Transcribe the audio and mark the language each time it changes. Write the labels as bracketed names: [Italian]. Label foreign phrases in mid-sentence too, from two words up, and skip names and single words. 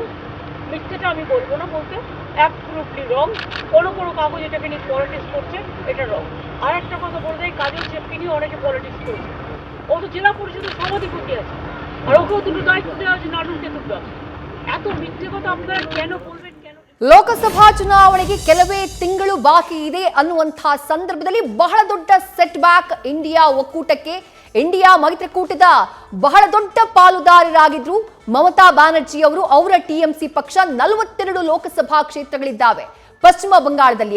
[Bangla] মিথ্যেটা আমি বলবো না বলতে, [English] absolutely wrong. [Bangla] কোনো কাগজ এটাকে নিয়ে পলিটিক্স করছে, এটা রং। আর একটা কথা বলে দেয়, কাজল শেখকে নিয়ে অনেকে পলিটিক্স করছে। ও তো জেলা পরিষদের সভাধিপতি আছে, আর ওকেও দুটো দায়িত্ব দেওয়া আছে, নাটক দেখতে আছে। এত মিথ্যে কথা আপনারা কেন বলবেন? কেন? [Kannada] ಲೋಕಸಭಾ ಚುನಾವಣೆಗೆ ಕೆಲವೇ ತಿಂಗಳು ಬಾಕಿ ಇದೆ ಅನ್ನುವಂತಹ ಸಂದರ್ಭದಲ್ಲಿ ಬಹಳ ದೊಡ್ಡ ಸೆಟ್ ಬ್ಯಾಕ್ ಇಂಡಿಯಾ ಒಕ್ಕೂಟಕ್ಕೆ. ಇಂಡಿಯಾ ಮೈತ್ರಿಕೂಟದ ಬಹಳ ದೊಡ್ಡ ಪಾಲುದಾರರಾಗಿದ್ರು ಮಮತಾ ಬ್ಯಾನರ್ಜಿ ಅವರು. ಅವರ ಟಿಎಂಸಿ ಪಕ್ಷ 42 ಲೋಕಸಭಾ ಕ್ಷೇತ್ರಗಳಿದ್ದಾವೆ ಪಶ್ಚಿಮ ಬಂಗಾಳದಲ್ಲಿ.